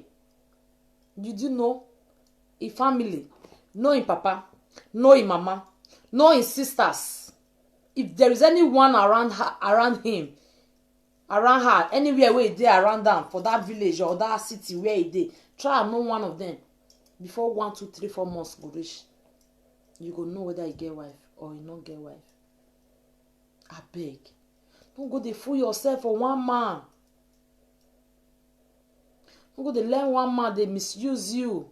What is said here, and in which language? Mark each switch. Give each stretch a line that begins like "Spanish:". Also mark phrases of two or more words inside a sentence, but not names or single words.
Nigerian Pidgin: You do know his family, know his papa, know his mama, know his sisters. If there is anyone around him, around her, anywhere where they around them, for that village or that city where he dey, try and know one of them. Before 1, 2, 3, 4 months go reach, you go know whether he get wife or he not get wife. I beg, don't go dey fool yourself for one man. Don't go dey learn one man they misuse you.